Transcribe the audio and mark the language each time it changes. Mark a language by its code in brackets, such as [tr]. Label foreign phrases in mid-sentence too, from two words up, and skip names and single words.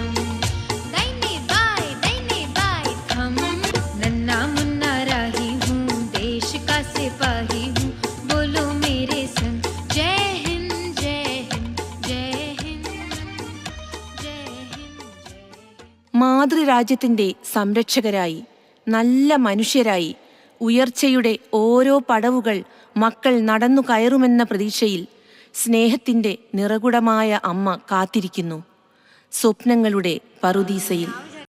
[hi] दाहिने बाएं थम, नन्ना मुन्ना राही हूँ, देश का सिपाही हूँ, बोलो मेरे संग जय हिंद जय हिंद जय हिंद जय हिंद जय हिंद। [ml] മാതൃരാജ്യത്തിൻ്റെ സംരക്ഷകരായി, നല്ല മനുഷ്യരായി ഉയർച്ചയുടെ ഓരോ പടവുകൾ മക്കൾ നടന്നു കയറുമെന്ന പ്രതീക്ഷയിൽ സ്നേഹത്തിൻ്റെ നിറകുടമായ അമ്മ കാത്തിരിക്കുന്നു സ്വപ്നങ്ങളുടെ പറുദീസയിൽ.